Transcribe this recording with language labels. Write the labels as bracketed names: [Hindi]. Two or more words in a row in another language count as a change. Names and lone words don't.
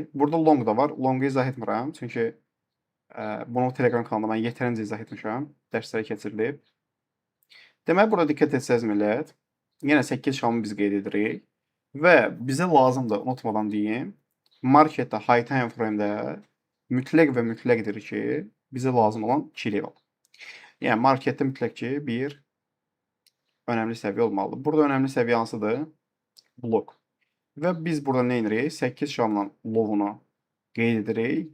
[Azerbaijani] Burada long da var. Longu izah etmirəm. Çünki bunu Telegram kanalında mən yetərincə izah etmişəm. Dərsləri keçirilib. Deməli, burada diqqət etsəz millət, yenə 8 şamı biz qeyd edirik və bizə lazımdır, unutmadan deyim, marketdə [English] high time frame- [Azerbaijani] də mütləq və mütləqdir ki, bizə lazım olan 2 level. Yəni, marketdə mütləq ki, bir önəmli səviyyə olmalıdır. Burada önəmli səviyyə hansıdır? Blok. Və biz burada nə edirik? 8 şamla lovunu qeyd edirik.